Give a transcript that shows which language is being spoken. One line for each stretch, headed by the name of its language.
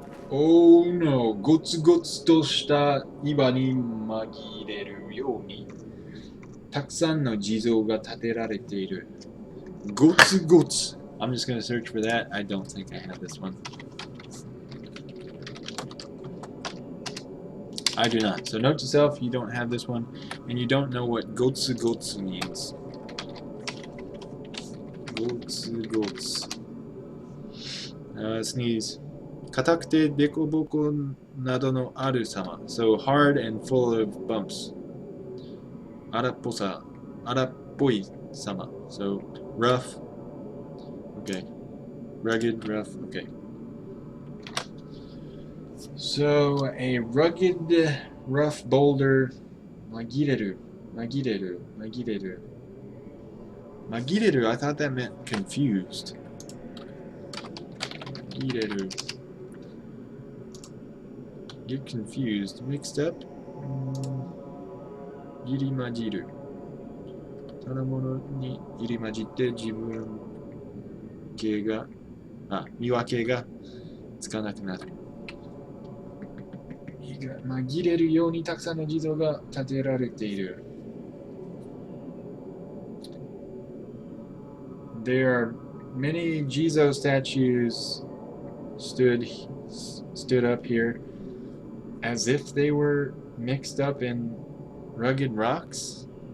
Japanese: Oh no, ゴツゴツとした岩に紛れるようにたくさんの地蔵が建てられている。ゴツゴツ.
English: I'm just going to search for that. I don't think I have this one. I do not. So note to self, you don't have this one, and you don't know what gotsu gotsu means. Gotsu gotsu. Sneeze.
Japanese: 硬くてデコボコなどのある様.
English: So hard and full of bumps.
Japanese: 荒っぽさ、荒っぽい様.
English: So rough. Okay. Rugged, rough. Okay. So a rugged, rough boulder. Magireru. Magireru. Magireru. Magireru, I thought that meant confused.
Japanese: Magireru.
English: Get confused. Mixed up?
Japanese: Girimajiru. ただものに入り混じって自分系が、見分けがつかなくなる。紛れるようにたくさんの地蔵が建てられている。
English: There are many Jizo statues stood up here as if they were mixed up in rugged rocks.